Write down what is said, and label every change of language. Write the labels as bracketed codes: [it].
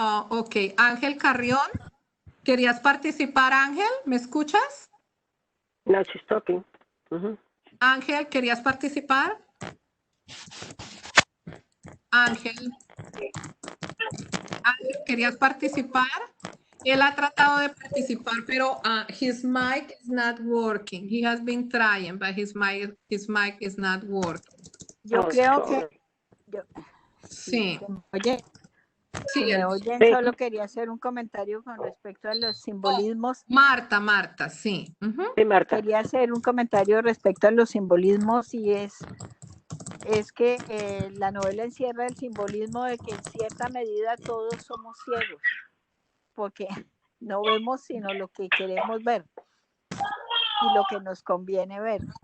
[es] Ok, Ángel Carrión, ¿querías participar, Ángel? ¿Me escuchas? [en] No, she's talking. [es] Ángel, ¿querías participar? Ángel, ¿querías participar? Él ha tratado de participar, pero [en] his mic is not working. He has been trying, but his mic is not working. [es] Yo creo que... Sí. Oye, sí, me oyen, solo quería hacer un comentario con respecto a los simbolismos. Marta, sí. Sí, Marta. Quería hacer un comentario respecto a los simbolismos y es que la novela encierra el simbolismo de que en cierta medida todos somos ciegos, porque no vemos sino lo que queremos ver y lo que nos conviene ver.